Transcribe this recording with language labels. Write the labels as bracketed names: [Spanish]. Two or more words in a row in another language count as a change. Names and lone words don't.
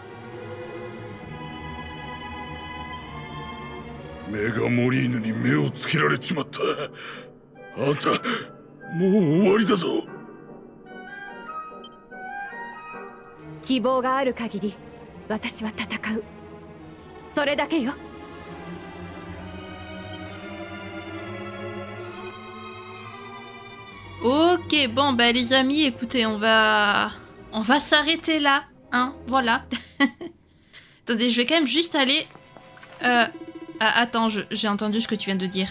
[Japanese] メガモリーヌに目をつけられちまった。あんたもう終わりだぞ。希望がある限り私は戦う。それだけよ。 [French] Ok, bon, bah les amis, écoutez, on va s'arrêter là, hein, voilà. Attendez, je vais quand même juste aller... attends, j'ai entendu ce que tu viens de dire.